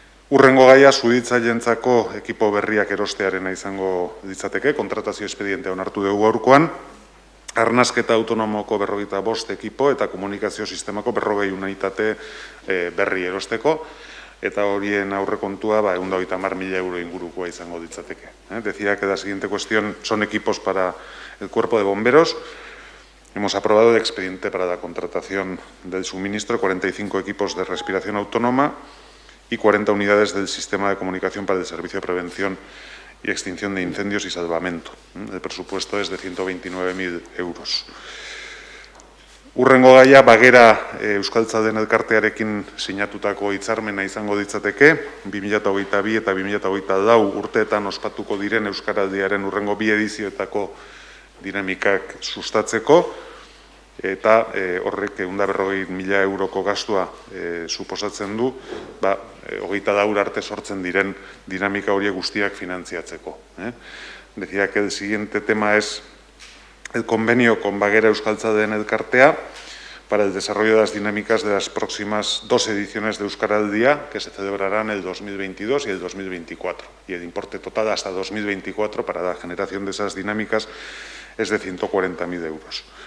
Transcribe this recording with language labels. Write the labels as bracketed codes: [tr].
[eu] Urrengo gaia suhiltzailentzako ekipo berriak erostearena izango litzateke, kontratazio espedientea onartu dugu gaurkoan, arnasketa autonomoko 45 ekipo eta komunikazio sistemako 40 unitate berri erosteko, eta horien aurrekontua 130.000 euro ingurukoa izango litzateke. [es] Decía que la siguiente cuestión son equipos para el cuerpo de bomberos. Hemos aprobado el expediente para la contratación del suministro, 45 equipos de respiración autónoma y 40 unidades del sistema de comunicación para el servicio de prevención y extinción de incendios y salvamento. El presupuesto es de 129.000 euros. [eu] Urrengo gaia, Bagera Euskaltzalden elkartearekin sinatutako hitzarmena izango ditzateke, 2022 eta 2024 urteetan ospatuko diren Euskaraldiaren urrengo bi edizioetako dinamikak sustatzeko, eta horrek 140.000 euroko gastua suposatzen du, 24 arte sortzen diren dinamika horiek guztiak finantziatzeko. [es] Decía que el siguiente tema es el convenio con Bagera Euskaltzalden elkartea para el desarrollo de las dinámicas de las próximas 2 ediciones de Euskaraldia, que se celebrarán el 2022 y el 2024. Y el importe total hasta 2024 para la generación de esas dinámicas es de 140.000 euros.